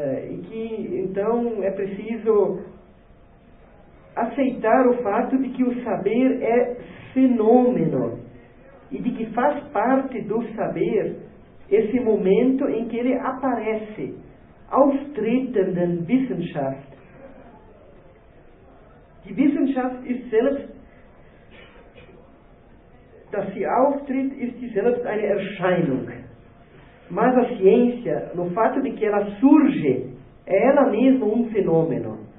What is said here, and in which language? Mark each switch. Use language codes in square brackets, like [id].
[pt] E que então é preciso aceitar o fato de que o saber é fenômeno e de que faz parte do saber esse momento em que ele aparece, [de] auftretenden Wissenschaft. Die Wissenschaft ist selbst, dass sie auftritt, ist sie selbst eine Erscheinung. [pt] Mas a ciência, no fato de que ela surge, é ela mesma um fenômeno.